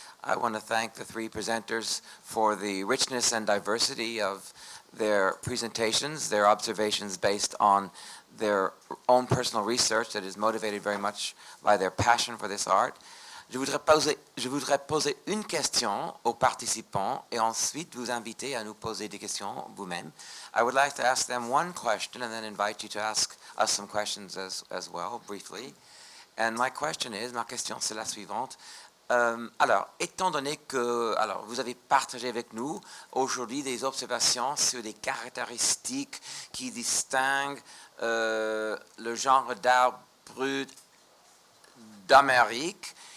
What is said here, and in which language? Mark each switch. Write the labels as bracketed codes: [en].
[en] I want to thank the three presenters for the richness and diversity of their presentations, their observations based on their own personal research that is motivated very much by their passion for this art. [fr] Je voudrais poser une question aux participants et ensuite vous inviter à nous poser des questions vous-même. [en] I would like to ask them one question and then invite you to ask us some questions as well, briefly. And [fr] ma question c'est la suivante. Alors, étant donné que vous avez partagé avec nous aujourd'hui des observations sur des caractéristiques qui distinguent le genre d'art brut d'Amérique,